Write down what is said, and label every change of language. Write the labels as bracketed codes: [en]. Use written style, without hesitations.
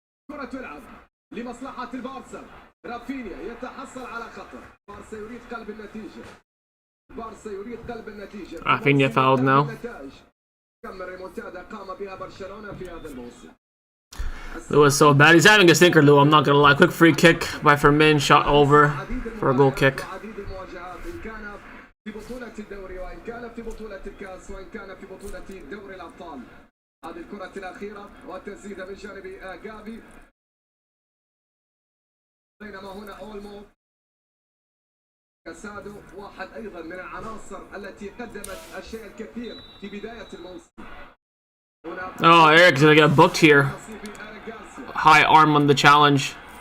[ar] كرة تلعب لمصلحة البارسا رافينيا يتحصل على خطر. بارسا يريد قلب النتيجة. بارسا يريد قلب النتيجة. [en] Rafinha fouled now. [ar] كم ريمونتادا قام بها برشلونة في هذا الموسم. [en] It was so bad. He's having a stinker, Lou. I'm not gonna lie. Quick free kick by Fermin, shot over for a goal kick. [ar] عديد المواجهات إن كان في بطولة الدوري وإن كان في بطولة الكأس وإن كان في بطولة دوري الأبطال. هذه الكرة الأخيرة والتسديد من جانب جافي بينما هنا أولمو كاسادو واحد أيضا من العناصر التي قدمت الشيء الكثير في بداية الموسم. [en] Oh, Eric's gonna get booked here. High arm on the challenge.